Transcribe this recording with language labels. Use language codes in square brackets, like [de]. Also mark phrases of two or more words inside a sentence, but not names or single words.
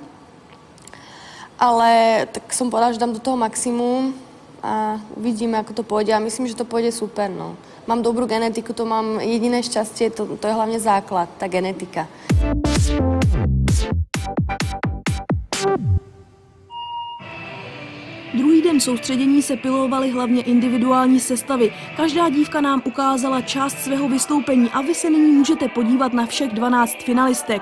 [sk] Ale tak som povedala, že dám do toho maximum a uvidíme, ako to pôjde. A myslím, že to pôjde super. No. Mám dobrú genetiku, to mám jediné šťastie, to je hlavne základ, tá genetika. [cs] Druhý den soustředění se pilovaly hlavně individuální sestavy. Každá dívka nám ukázala část svého vystoupení a vy se nyní můžete podívat na všech 12 finalistek.